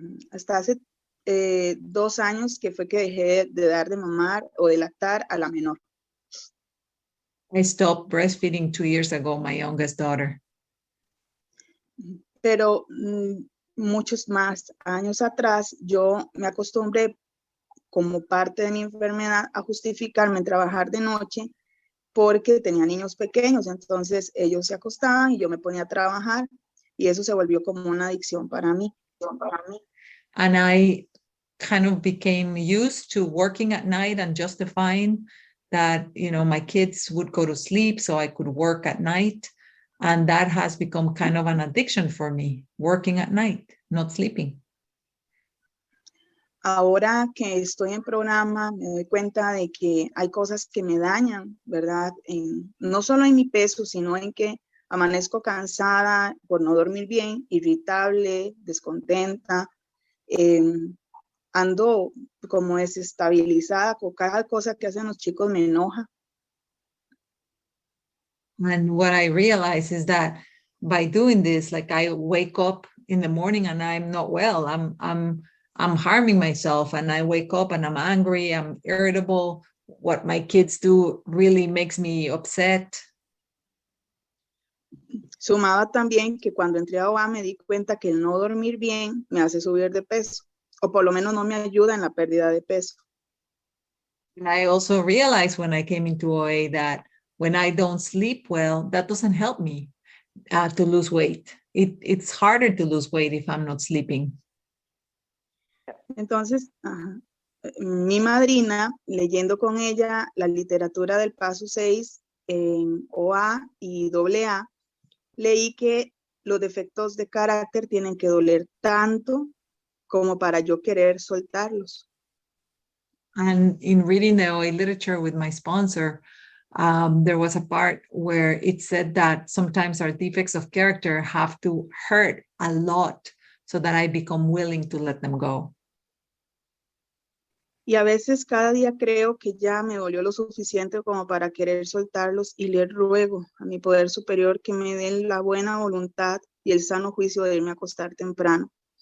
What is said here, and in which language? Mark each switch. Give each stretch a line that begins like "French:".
Spanish: Hasta hace 2 años que fue que dejé de dar de mamar o de lactar a la menor.
English: I stopped breastfeeding 2 years ago, my youngest daughter.
Spanish: Pero muchos más años atrás yo me acostumbré como parte de mi enfermedad a justificarme en trabajar de noche porque tenía niños pequeños, entonces ellos se acostaban y yo me ponía a trabajar y eso se volvió como una adicción para mí.
English: And I kind of became used to working at night and justifying that, you know, my kids would go to sleep so I could work at night. And that has become kind of an addiction for me, working at night, not sleeping.
Spanish: Ahora que estoy en programa, me doy cuenta de que hay cosas que me dañan, ¿verdad? No solo en mi peso, sino en que amanezco cansada por no dormir bien, irritable, descontenta, ando como desestabilizada, con cada cosa que hacen los chicos me enoja.
English: And what I realize is that by doing this, like I wake up in the morning and I'm not well. I'm harming myself, and I wake up and I'm angry, I'm irritable. What my kids do really makes me upset.
Spanish: Sumaba también que cuando entré a OA me di cuenta que el no dormir bien me hace subir de peso, o por lo menos no me ayuda en la pérdida de peso.
English: And I also realized when I came into OA that when I don't sleep well, that doesn't help me to lose weight. It's harder to lose weight if I'm not sleeping.
Spanish: Entonces, mi madrina, leyendo con ella la literatura del Paso 6 en OA y AA, leí que los defectos de carácter tienen que doler tanto como para yo querer soltarlos.
English: And in reading the OA literature with my sponsor, there was a part where it said that sometimes our defects of character have to hurt a lot so that I become willing to let them go.
Spanish: Y a veces cada día creo que ya me dolió lo suficiente como para querer soltarlos y le ruego a mi poder superior que me dé la buena voluntad y el sano juicio de irme a acostar temprano.